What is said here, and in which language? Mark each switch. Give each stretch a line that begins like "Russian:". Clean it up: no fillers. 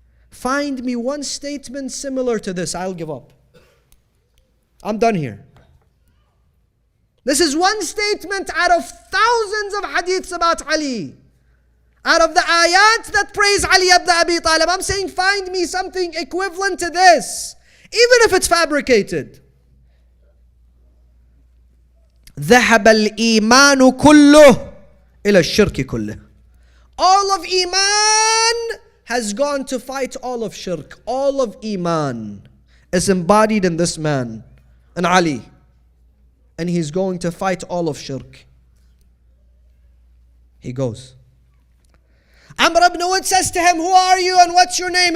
English: Find me one statement similar to this. I'll give up. I'm done here. This is one statement out of thousands of hadiths about Ali. Out of the ayat that praise Ali ibn Abi Talib. I'm saying find me something equivalent to this. Even if it's fabricated.
Arabic: ذهب الإيمان كله إلى الشرك كله.
English: All of Iman has gone to fight all of shirk. All of Iman is embodied in this man, in Ali. And he's going to fight all of shirk. He goes. Amr ibn Wood says to him, who are you and what's your name?